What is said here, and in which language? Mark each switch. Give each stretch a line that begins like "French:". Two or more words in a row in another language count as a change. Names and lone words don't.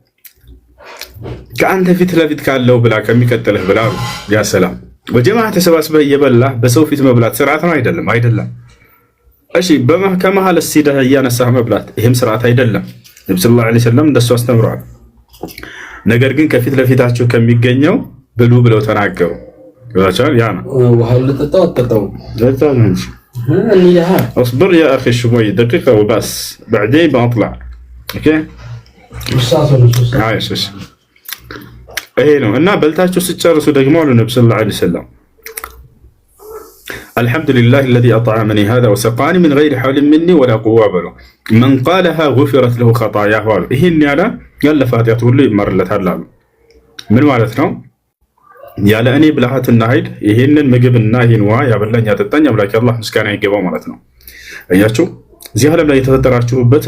Amharic: ከአንተ ፊት ለፊት ካለው ብላ ከሚቀጥልህ ብላ። ያ ሰላም በጀማዓ ተሰባስበህ እየበላህ በሰው ፊት መብላት ስርዓት ነው አይደለም? አይደለም። እሺ ከመሀል ሲደህ እያነሳህ መብላት ይህም ስርዓት አይደለም። ነቢ
Arabic: صلى الله عليه وسلم
Amharic: እንደሱ አስተምረዋል። ነገር ግን ከፊት ለፊታችሁ ከሚገኘው ብሉ ብለው ተናገሩ። ይላቻል ያ ነው ወሐል ተጣጣው
Arabic: اصبر يا اخي شوي دقيقه وبس بعدين بطلع اوكي عايش
Amharic: ይሄ ነው። እና በልታችሁ ስጨርሱ ደግሞ አሉ ነብዩ
Arabic: صلى الله عليه وسلم الحمد لله الذي اطعمني هذا وسقاني من غير حول مني ولا قوه بل من قالها غفرت له خطاياه
Amharic: አሉ። ይሄን ያለፈ ኃጢአቱ ሁሉ ይማርለታል አሉ። ምን ማለት ነው? ያለ እኔ ብልሃትና ኃይል ይሄንን ምግብና ይሄን ውሃ ያበላኝ ያጠጣኝ አምላክ አላህ ምስጋና ይገባው ማለት ነው። አያችሁ እዚህ ዓለም ላይ የተፈጠራችሁበት